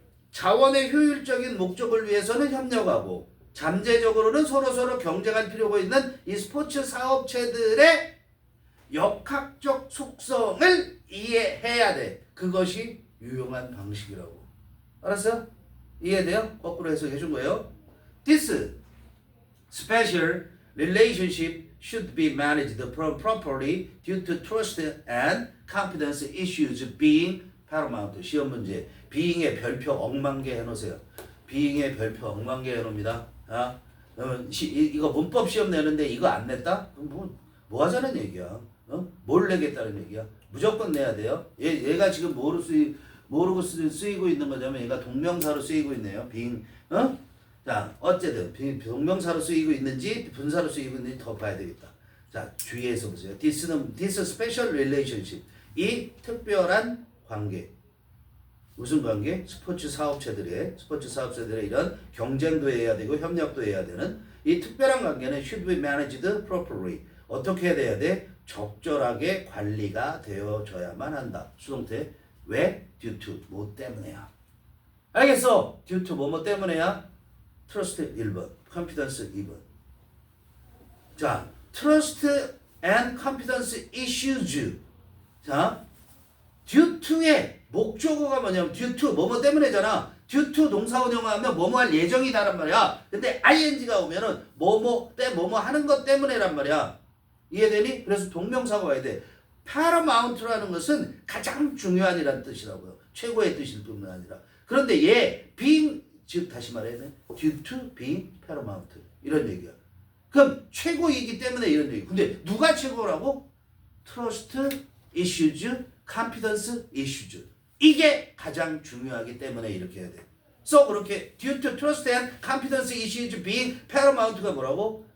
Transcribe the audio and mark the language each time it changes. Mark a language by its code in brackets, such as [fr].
[ko] 자원의 효율적인 목적을 위해서는 협력하고 잠재적으로는 서로 경쟁할 필요가 있는 이 스포츠 사업체들의 역학적 속성을 이해해야 돼. 그것이 유용한 방식이라고. 알았어요? 이해돼요? 거꾸로 해석해 준 거예요. [en] This special relationship should be managed properly due to trust and confidence issues being paramount. [ko] 시험 문제. being의 별표 억만개 해놓으세요. being의 별표 억만개 해놓습니다. 이거 문법 시험 내는데 이거 안 냈다? 그럼 뭐 하자는 얘기야? 뭘 내겠다는 얘기야? 무조건 내야 돼요. 얘가 지금 모르고 쓰이고 있는 거냐면 얘가 동명사로 쓰이고 있네요. [en] being. [ko] 자, 어쨌든 동명사로 쓰이고 있는지 분사로 쓰이고 있는지 더 봐야 되겠다. 자, 주의해서 보세요. [en] This special relationship. [ko] 이 특별한 관계. 무슨 관계? 스포츠 사업체들의 이런 경쟁도 해야 되고 협력도 해야 되는 이 특별한 관계는 [en] should be managed properly. [ko] 어떻게 해야 돼? 적절하게 관리가 되어져야만 한다. 수동태. 왜? due to 뭐 때문에야. 알겠어? due to 뭐 때문에야? trust 1번, confidence 2번. [en] 자, trust and confidence issues. [ko] 자, due to의 목적어가 뭐냐면 due to 뭐뭐 때문에잖아. due to 동사 운영하면 뭐뭐 할 예정이다란 말이야. 근데 ing가 오면은 뭐뭐 때 뭐뭐 하는 것 때문에란 말이야. 이해되니? 그래서 동명사가 와야 돼. paramount라는 것은 가장 중요한이라는 뜻이라고요. 최고의 뜻일 뿐만 아니라. 그런데 얘 being 즉 다시 말해야 돼. [en] due to being paramount [ko] 이런 얘기야. 그럼 최고이기 때문에 이런 얘기. 근데 누가 최고라고? [en] trust issues, confidence issues. [ko] 이게 가장 중요하기 때문에 이렇게 해야 돼. [en] So [ko] 그렇게 [en] due to trust and confidence issues being paramount가 [ko] 뭐라고?